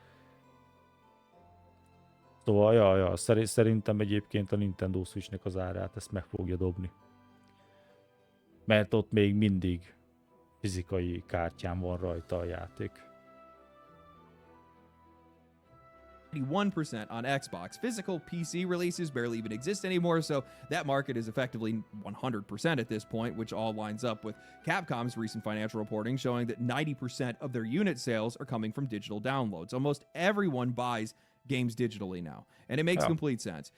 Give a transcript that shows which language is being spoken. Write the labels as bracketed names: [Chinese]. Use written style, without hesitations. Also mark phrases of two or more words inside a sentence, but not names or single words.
[Hungarian] Szóval, szerintem egyébként a Nintendo Switchnek az árát ezt meg fogja dobni. Mert ott még mindig fizikai kártyán van rajta a játék. [English] 91% on Xbox. Physical PC releases barely even exist anymore, so that market is effectively 100% at this point, which all lines up with Capcom's recent financial reporting showing that 90% of their unit sales are coming from digital downloads. Almost everyone buys games digitally now, and it makes complete sense.